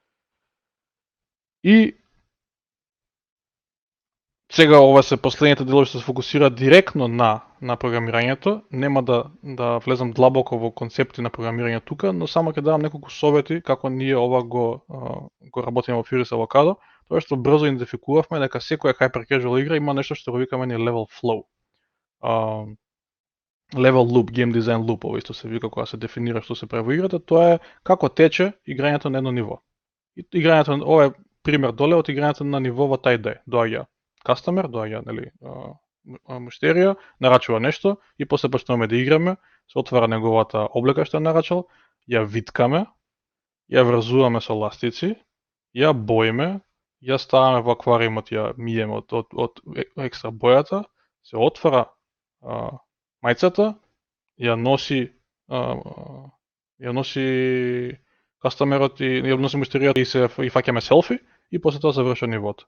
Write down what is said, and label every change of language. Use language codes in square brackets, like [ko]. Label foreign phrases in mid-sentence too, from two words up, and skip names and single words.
[mk] И сега ова се последните делови што се фокусираат директно на програмирањето, нема да влезам длабоко во концепти на програмирање тука, но само ќе дадам неколку совети како ние ова го работиме во Furious Avocado, тоа што брзо идентификувавме дека секоја [en] hyper casual [mk] игра има нешто што го викаме ние [en] level flow. Level loop, game design loop, [mk] ова исто се вика кога се дефинира што се прави во играта, тоа е како тече играњето на едно ниво. И играњето, ова е пример доле од играњето на ниво во Tide, доаѓа кастомер, доаѓа, нели, муштерија, нарачува нешто и после почнуваме да играме, се отвара неговата облека што е нарачал, ја виткаме, ја врзуваме со ластици, ја боиме, ја ставаме во аквариумот, ја миеме од екстра бојата, се отвара мајцата, ја носи кастомерот и ја носи муштеријата и фаќаме селфи и после тоа завршува нивото.